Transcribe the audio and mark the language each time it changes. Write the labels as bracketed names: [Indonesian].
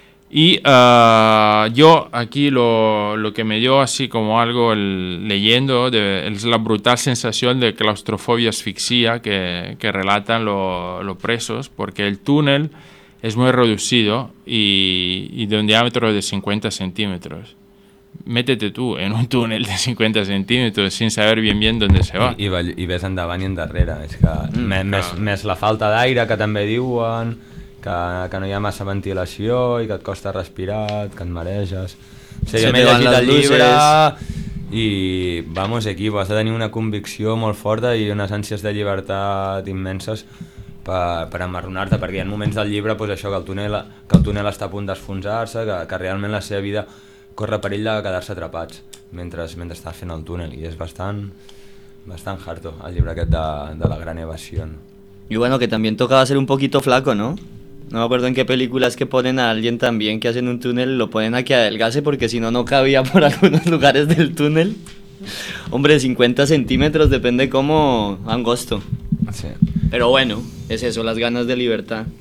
[Spanish] Y yo aquí lo que me dio así como algo leyendo es la brutal sensación de claustrofobia, asfixia que relatan los presos, porque el túnel es muy reducido y de un diámetro de 50 centímetros. Métete tú en un túnel de 50 centímetres sin saber bien dónde se va. [Catalan] I ves endavant i endarrere. És que més la falta d'aire, que també diuen que no hi ha massa ventilació i que et costa respirar, que et mareges. O sigui, jo m'he llegit el llibre i, vamos, aquí has de tenir una convicció molt forta i unes ànsies de llibertat immenses per amarronar-te, perquè hi ha moments del llibre, doncs, això, que el túnel està a punt d'esfonsar-se, que realment la seva vida corre perill de quedar-se atrapats mentre estàs fent el túnel, i és bastant harto el llibre aquest de la gran evasió. [Spanish] Y bueno, que también tocaba ser un poquito flaco, ¿no? No me acuerdo en qué película es que ponen a alguien también que hacen un túnel, lo ponen a que adelgace porque si no, no cabía por algunos lugares del túnel. Hombre, 50 centímetros, depende cómo angosto. Sí. Pero bueno, es eso, las ganas de libertad.